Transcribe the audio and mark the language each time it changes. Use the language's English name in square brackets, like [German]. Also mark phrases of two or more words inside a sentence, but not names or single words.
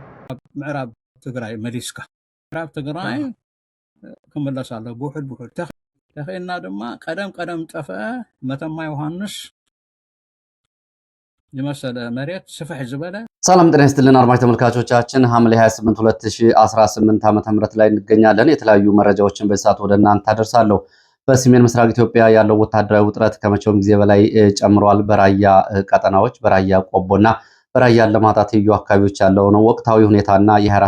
[Tigrinya] ምዕራብ ትግራይ መሊስካ ምዕራብ ትግራይ ክምለሳለሁ ብውሕድ ተኸይልና ድማ ቀደም ጠፍአ መተማ ዮሐንስ የመሰለ መሬት ስፍሕ ዝበለ። [Amharic] ሰላም ጤና ይስጥልን አድማጭ ተመልካቾቻችን፣ ሐምሌ 28 2018 ዓ.ም ላይ እንገኛለን። የተለያዩ መረጃዎችን በሰዓት ወደ እናንተ አደርሳለሁ። በሰሜን ምስራቅ ኢትዮጵያ ያለው ወታደራዊ ውጥረት ከመቼውም ጊዜ በላይ ጨምሯል። በራያ ቀጠናዎች፣ በራያ ቆቦና በራያ አላማጣ ትይዩ አካባቢዎች ያለው ነው ወቅታዊ ሁኔታና የ24